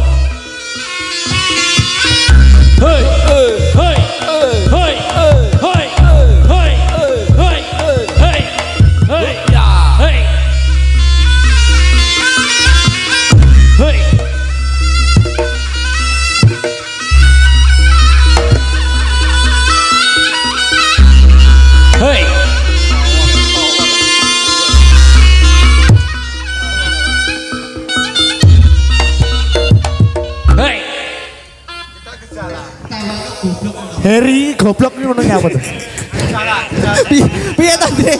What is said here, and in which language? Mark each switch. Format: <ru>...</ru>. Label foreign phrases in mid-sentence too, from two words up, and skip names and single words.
<jv>Hoi, hoi, hoi, hoi, hoi, hoi, hoi, hoi, hoi, ya. Hoi. Hoi. Hoi. Hei, Heri goblok iki ngono nyapa to? Piye ta, Dre?</jv>